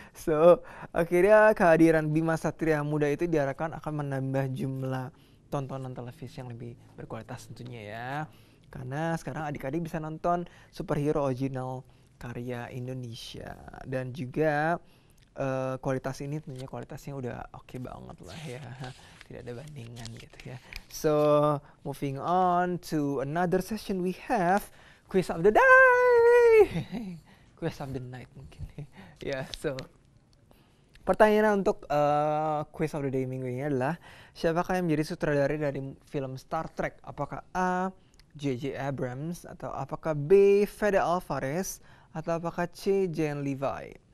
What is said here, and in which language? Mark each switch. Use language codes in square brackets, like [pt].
[id] So akhirnya kehadiran Bima Satria muda itu diharapkan akan menambah jumlah tontonan televisi yang lebih berkualitas tentunya ya. Karena sekarang adik-adik bisa nonton superhero original karya Indonesia, dan juga kualitas ini tentunya kualitasnya udah oke banget lah ya, tidak ada bandingan gitu ya. [en] So moving on to another session, we have quiz of the day. Quiz of the night [id] mungkin ya. So pertanyaan untuk quiz of the day minggu ini adalah, siapakah yang menjadi sutradara dari film Star Trek? Apakah A. J.J. Abrams, atau apakah B. Fede Alvarez, atau apakah C. Jen Levi?